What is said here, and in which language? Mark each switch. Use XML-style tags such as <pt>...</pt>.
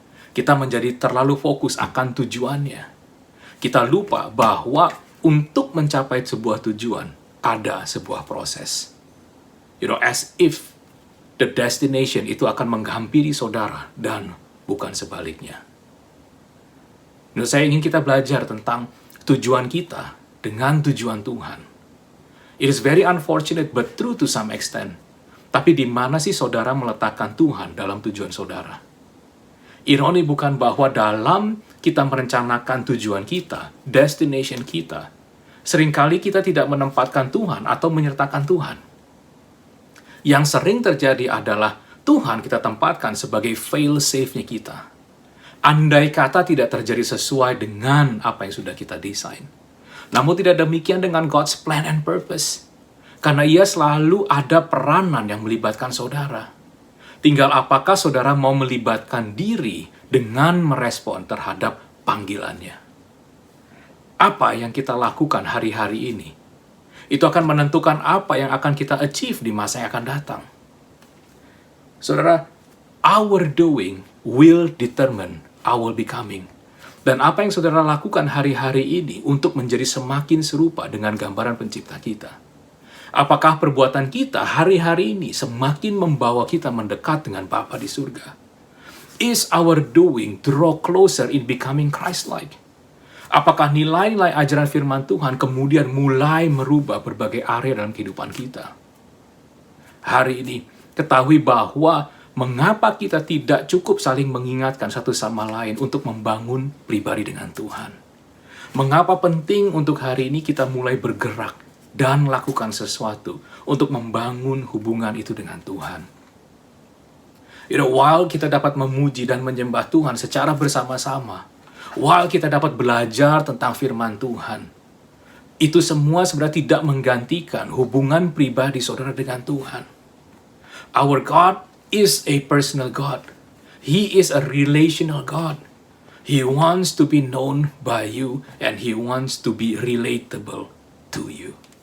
<id>Kita menjadi terlalu fokus akan tujuannya. Kita lupa bahwa untuk mencapai sebuah tujuan, ada sebuah proses.</id> <en>As if the destination</en> <id>itu akan menghampiri saudara dan bukan sebaliknya. Saya ingin kita belajar tentang tujuan kita dengan tujuan Tuhan.</id> <en>It is very unfortunate but true to some extent.</en> <id>Tapi di mana sih saudara meletakkan Tuhan dalam tujuan saudara? Ironi bukan bahwa dalam kita merencanakan tujuan kita, destination kita, seringkali kita tidak menempatkan Tuhan atau menyertakan Tuhan. Yang sering terjadi adalah Tuhan kita tempatkan sebagai fail-safe-nya kita. Andai kata tidak terjadi sesuai dengan apa yang sudah kita desain. Namun tidak demikian dengan</id> <en>God's plan and purpose.</en> <id>Karena Ia selalu ada peranan yang melibatkan saudara. Tinggal apakah saudara mau melibatkan diri dengan merespon terhadap panggilannya. Apa yang kita lakukan hari-hari ini, itu akan menentukan apa yang akan kita achieve di masa yang akan datang.</id> <en>Saudara, our doing will determine our becoming.</en> <id>Dan apa yang saudara lakukan hari-hari ini untuk menjadi semakin serupa dengan gambaran pencipta kita? Apakah perbuatan kita hari-hari ini semakin membawa kita mendekat dengan Bapa di surga?</id> <en>Is our doing draw closer in becoming Christ-like?</en> <id>Apakah nilai-nilai ajaran firman Tuhan kemudian mulai merubah berbagai area dalam kehidupan kita? Hari ini, ketahui bahwa mengapa kita tidak cukup saling mengingatkan satu sama lain untuk membangun pribadi dengan Tuhan? Mengapa penting untuk hari ini kita mulai bergerak dan lakukan sesuatu untuk membangun hubungan itu dengan Tuhan? While kita dapat memuji dan menyembah Tuhan secara bersama-sama, while kita dapat belajar tentang firman Tuhan, itu semua sebenarnya tidak menggantikan hubungan pribadi saudara dengan Tuhan.</id> <en>Our God is a personal God. He is a relational God. He wants to be known by you and He wants to be relatable to you.</en>